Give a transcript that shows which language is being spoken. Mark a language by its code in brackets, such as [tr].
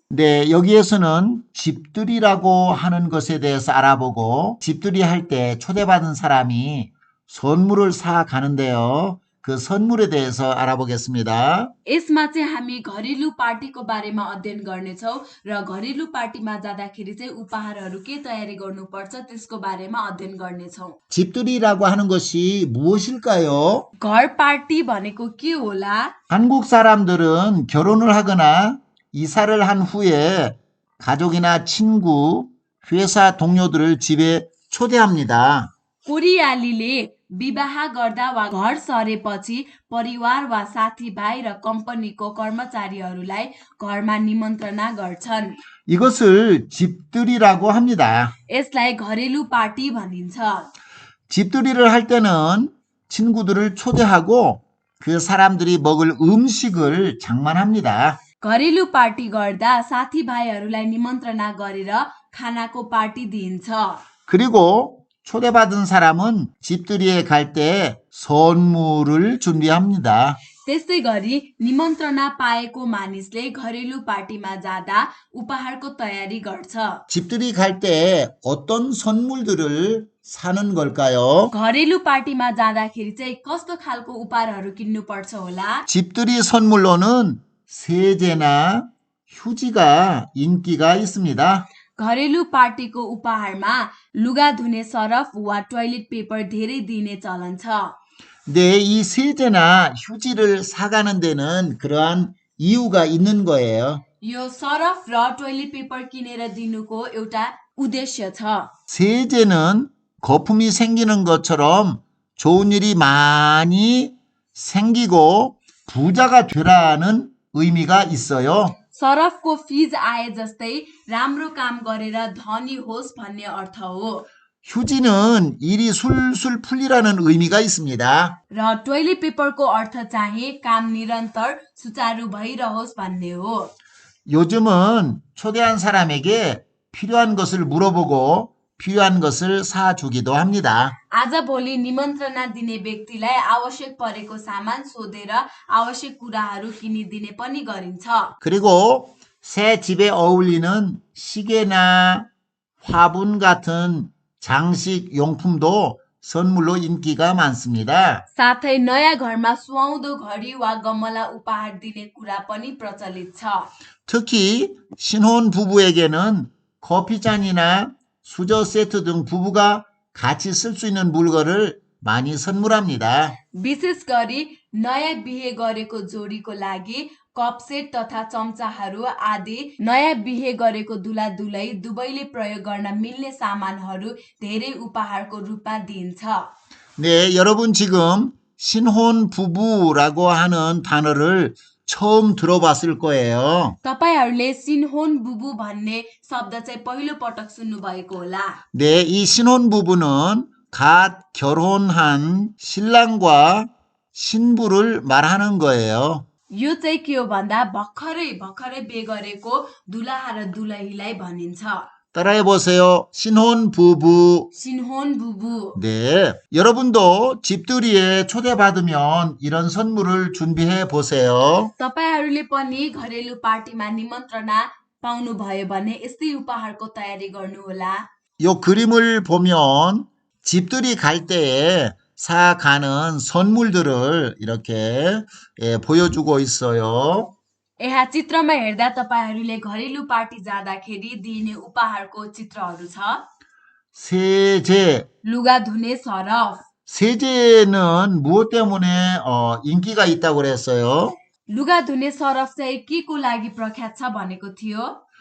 [ko] 네, 여기에서는 집들이라고 하는 것에 대해서 알아보고 집들이 할 때 초대받은 사람이 선물을 사 가는데요. 그 선물에 대해서 알아보겠습니다. [ne] यसमा चाहिँ हामी घरेलु पार्टीको बारेमा अध्ययन गर्नेछौँ र घरेलु पार्टीमा जाँदाखेरि चाहिँ उपहारहरू के तयारी गर्नुपर्छ त्यसको बारेमा अध्ययन गर्नेछौँ। [ko] 집들이라고 하는 것이 무엇일까요? [ne] घर पार्टी भनेको के होला? [ko] 한국 사람들은 결혼을 하거나 이사를 한 후에 가족이나 친구, 회사 동료들을 집에 초대합니다. [ne] कोरियालीले विवाह गर्दा वा घर सरेपछि परिवार वा साथीभाइ र कम्पनीको कर्मचारीहरूलाई घरमा निमन्त्रणा गर्छन्। [ko] 이것을 집들이라고 합니다. [ne] यसलाई घरेलु पार्टी भनिन्छ। [ko] 집들이를 할 때는 친구들을 초대하고 그 사람들이 먹을 음식을 장만합니다. [ne] घरेलु पार्टी गर्दा साथीभाइहरूलाई निमन्त्रणा गरेर खानाको पार्टी दिइन्छ। [ko] 그리고 초대받은 사람은 집들이에 갈 때 선물을 준비합니다. [ne] त्यस्तै गरी निमन्त्रणा पाएको मानिसले घरेलु पार्टीमा जाँदा उपहारको तयारी गर्छ। [ko] 집들이 갈 때 어떤 선물들을 사는 걸까요? [ne] घरेलु पार्टीमा जाँदाखेरि चाहिँ कस्तो खालको उपहारहरू किन्नुपर्छ होला? [ko] 집들이 선물로는 세제나 휴지가 인기가 있습니다. [ne] घरेलु पार्टीको उपहारमा लुगा धुने सरफ वा टोयलेट पेपर धेरै दिने चलन छ। [ko] 네, 이 세제나 휴지를 사가는 데는 그러한 이유가 있는 거예요. [ne] यो सरफ र टोयलेट पेपर किनेर दिनुको एउटा उद्देश्य छ। [ko] 세제는 거품이 생기는 것처럼 좋은 일이 많이 생기고 부자가 되라는 의미가 있어요. [ne] सरफको फिज आए जस्तै राम्रो काम गरेर धनी होस् भन्ने अर्थ हो। [ko] 휴지는 일이 술술 풀리라는 의미가 있습니다. [ne] र टोयलेट पेपरको अर्थ चाहिँ काम निरन्तर सुचारू भइरहोस् भन्ने हो। [ko] 요즘은 초대한 사람에게 필요한 것을 물어보고 필요한 것을 사주기도 합니다. [ne] आजभोलि निमन्त्रणा दिने व्यक्तिलाई आवश्यक परेको सामान सोधेर आवश्यक कुराहरू किनिदिने पनि गरिन्छ। [ko] 그리고 새 집에 어울리는 시계나 화분 같은 장식 용품도 선물로 인기가 많습니다. [ne] साथै नयाँ घरमा सुहाउँदो घडी वा गमला उपहार दिने कुरा पनि प्रचलित छ। [ko] 특히 신혼 부부에게는 커피잔이나 수저 세트 등 부부가 같이 쓸 수 있는 물건을 많이 선물합니다. [ne] विशेष गरी नयाँ बिहे गरेको जोडीको लागि कप सेट तथा चम्चाहरू आदि नयाँ बिहे गरेको दुला दुलै दुवैले प्रयोग गर्न मिल्ने सामानहरू धेरै उपहारको रूपमा दिइन्छ। [ko] 네, 여러분 지금 신혼 부부라고 하는 단어를 처음 들어봤을 거예요. [ne] तपाईहरूले सिनहोन बुबु भन्ने शब्द चाहिँ पहिलो पटक सुन्नु भएको होला। [ko] 네, 이 신혼 부부는 갓 결혼한 신랑과 신부를 말하는 거예요. [ne] यो चाहिँ के हो भन्दा भर्खरै बिहे गरेको दुलाहा र दुलहीलाई भनिन्छ। [ko] 따라해 보세요. 신혼 부부. सिनहोन बुबु। 네, 여러분도 집들이에 초대받으면 이런 선물을 준비해 보세요. [ne] तपाईहरूले पनि घरेलु पार्टीमा निमन्त्रणा पाउनु भयो भने यस्तै उपहारको तयारी गर्नुहोला। [ko] 요 그림을 보면 집들이 갈 때에 사가는 선물들을 이렇게 보여주고 있어요. [ne] यहाँ चित्रमा हेर्दा तपाईहरूले घरेलु पार्टी जाँदाखेरि दिइने उपहारको चित्रहरू छ। [ko] 세제. [ne] लुगा धुने सरफ। [ko] 세제는 무엇 때문에 인기가 있다고 그랬어요? [ne] लुगा धुने सरफ चाहिँ के को लागि प्रख्यात छ भनेको थियो?